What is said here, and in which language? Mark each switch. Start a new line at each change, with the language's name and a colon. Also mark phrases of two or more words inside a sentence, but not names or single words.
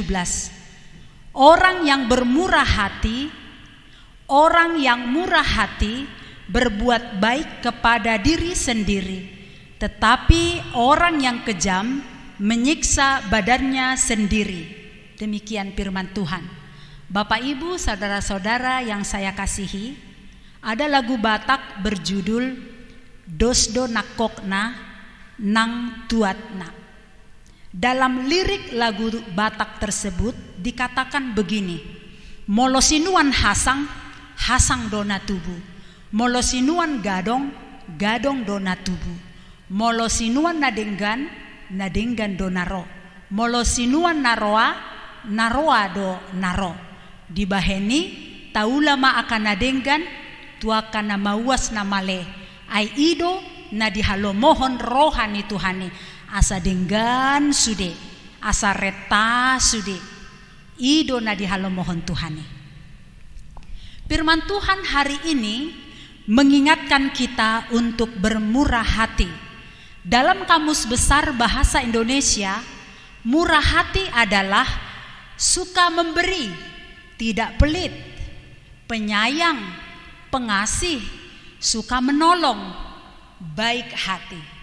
Indonesian: Orang yang murah hati berbuat baik kepada diri sendiri, tetapi orang yang kejam menyiksa badannya sendiri. Demikian firman Tuhan. Bapak Ibu, saudara-saudara yang saya kasihi, ada lagu Batak berjudul Dosdo nakokna nang tuatna. Dalam lirik lagu Batak tersebut dikatakan begini:
Batak Toba: molosinuan hasang dona tubuh, molosinuan gadong dona tubuh, molosinuan nadenggan dona ro, molosinuan naroa do naro. Dibaheni taulama akan nadenggan tuakana mawas namale. Ai ido na dihalomohon rohani Tuhani asa denggan sude asa reta sude ido na dihalomohon Tuhani.
Indonesian: Firman Tuhan hari ini mengingatkan kita untuk bermurah hati. Dalam Kamus Besar Bahasa Indonesia, murah hati adalah suka memberi, tidak pelit, penyayang, pengasih, suka menolong, baik hati.